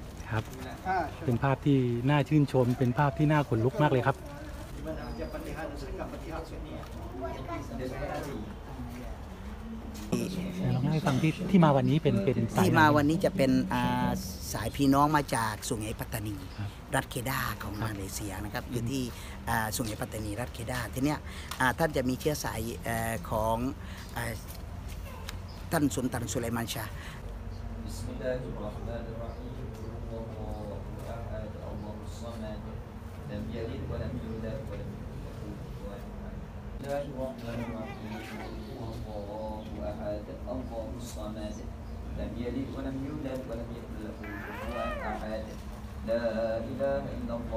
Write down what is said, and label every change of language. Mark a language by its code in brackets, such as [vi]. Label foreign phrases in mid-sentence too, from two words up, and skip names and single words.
[th] ครับเป็นภาพที่น่าชื่นชมเป็นภาพที่น่าขนลุกมากเลยครับลองเล่าให้ฟังที่มาวันนี้เป็น ที่มาวันนี้จะเป็นสายพี่น้องมาจากสุไหงปัตตานีรัฐเคดาของมาเลเซียนะครับอยู่ที่สุไหงปัตตานีรัฐเคดาทีเนี้ยท่านจะมีเชื้อสายของท่านสุลต่านสุไลมานชาห์ [ar] لم يلد ولم يولد ولم يكن له كفوا أحد لا إله إلا الله